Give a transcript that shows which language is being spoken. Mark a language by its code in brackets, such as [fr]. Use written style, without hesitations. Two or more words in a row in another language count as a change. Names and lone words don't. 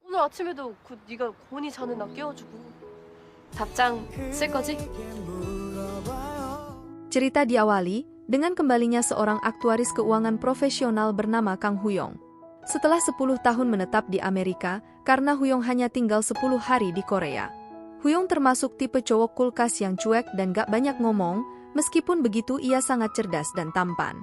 [ko] 아침에도 네가 곤히 자는 나 깨워주고 답장 쓸 거지? [id] Cerita diawali dengan kembalinya seorang aktuaris keuangan profesional bernama Kang Huyong. Setelah 10 tahun menetap di Amerika, karena Huyong hanya tinggal 10 hari di Korea. Huyong termasuk tipe cowok kulkas yang cuek dan gak banyak ngomong, meskipun begitu ia sangat cerdas dan tampan.